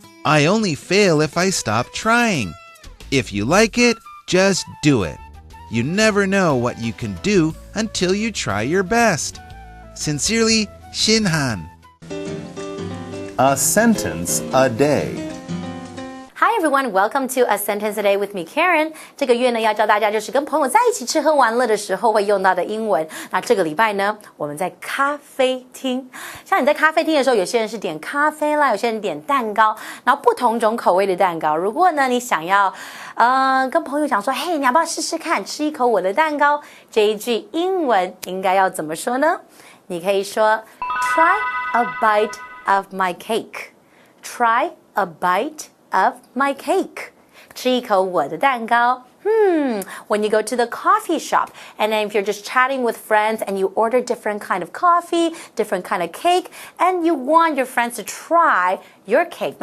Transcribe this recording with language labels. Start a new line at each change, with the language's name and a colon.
English: I only fail if I stop trying. If you like it, just do it. You never know what you can do until you try your best. Sincerely, Shinhan. A sentence a day.Hi everyone, welcome to A Sentence a Day with me, Karen.
Chinese: 这个月呢，要教大家就是跟朋友在一起吃喝玩乐的时候会用到的英文。那这个礼拜呢，我们在咖啡厅。像你在咖啡厅的时候，有些人是点咖啡啦，有些人点蛋糕，然后不同种口味的蛋糕。如果呢，你想要跟朋友讲说，嘿，你要不要试试看，吃一口我的蛋糕？这一句英文应该要怎么说呢？你可以说
English: Try a bite of my cake. Try a bite.of my cake.
Chinese: 吃一口我的蛋糕。
English: When you go to the coffee shop, and then if you're just chatting with friends and you order different kind of coffee, different kind of cake, and you want your friends to try your cake.